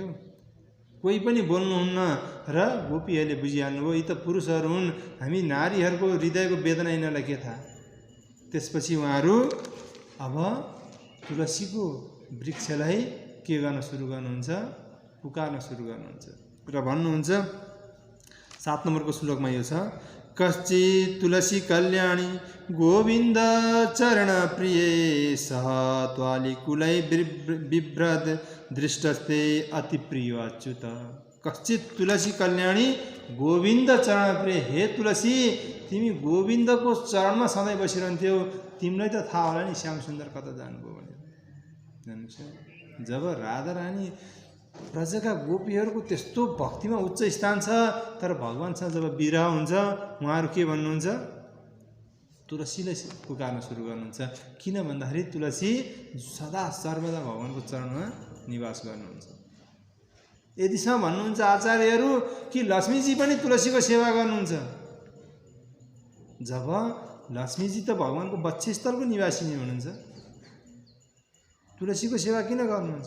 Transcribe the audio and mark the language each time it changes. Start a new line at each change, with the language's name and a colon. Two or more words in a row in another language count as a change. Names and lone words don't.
Nepali: कोही पनि बोल्नुहुन्न र गोपीहरूले बुझिहाल्नुभयो यी त पुरुषहरू हुन्, हामी नारीहरूको हृदयको वेदना यिनीहरूलाई के थाहा। त्यसपछि उहाँहरू अब तुलसीको वृक्षलाई के गर्न सुरु गर्नुहुन्छ? पुकार्न सुरु गर्नुहुन्छ र भन्नुहुन्छ 7 नम्बरको श्लोकमा यो छ,
Sanskrit: कश्चित् तुलसी कल्याणी गोविन्द चरण प्रिय सह त्वालिकुलै बिभ्रद दृष्टस्ते अति प्रिय अच्युत। कश्चित् तुलसी कल्याणी गोविन्द चरण प्रिय,
Nepali: हे तुलसी तिमी गोविन्दको चरणमा सधैँ बसिरहन्थ्यौ, तिमीलाई त थाहा होला नि श्याम सुन्दर कता जानुभयो भनेर। जान्नुहुन्छ, जब राधारानी प्रजाका गोपीहरूको त्यस्तो भक्तिमा उच्च स्थान छ, तर भगवान्सँग जब विरह हुन्छ उहाँहरू के भन्नुहुन्छ? तुलसीलाई पुकार्न सुरु गर्नुहुन्छ। किन भन्दाखेरि तुलसी सदा सर्वदा भगवान्को चरणमा निवास गर्नुहुन्छ। यतिसम्म भन्नुहुन्छ आचार्यहरू कि लक्ष्मीजी पनि तुलसीको सेवा गर्नुहुन्छ। जब लक्ष्मीजी त भगवान्को वक्षस्थलको निवासिनी हुनुहुन्छ, तुलसीको सेवा किन गर्नुहुन्छ?